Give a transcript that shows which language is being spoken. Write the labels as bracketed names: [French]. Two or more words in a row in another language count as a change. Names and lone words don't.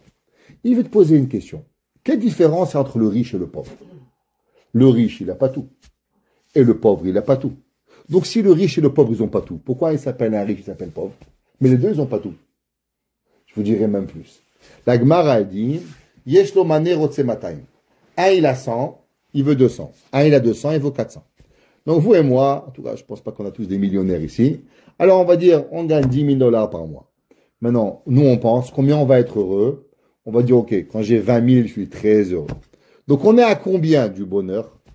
[French] Il veut te poser une question. Quelle différence entre le riche et le pauvre? Le riche, il n'a pas tout. Et le pauvre, il n'a pas tout. Donc si le riche et le pauvre, ils n'ont pas tout, pourquoi il s'appelle un riche, il s'appelle pauvre? Mais les deux, ils n'ont pas tout. Je vous dirai même plus. La Gemara a dit, [Hebrew] יש לו מנה רוצה מאתיים. [French] Un, il a 100, il veut 200. Un, il a 200, il vaut 400. Donc vous et moi, en tout cas, je ne pense pas qu'on a tous des millionnaires ici. Alors on va dire, on gagne 10 000 dollars par mois. Maintenant, nous on pense, combien on va être heureux? On va dire, ok, quand j'ai 20 000, je suis très heureux. Donc on est à combien du bonheur?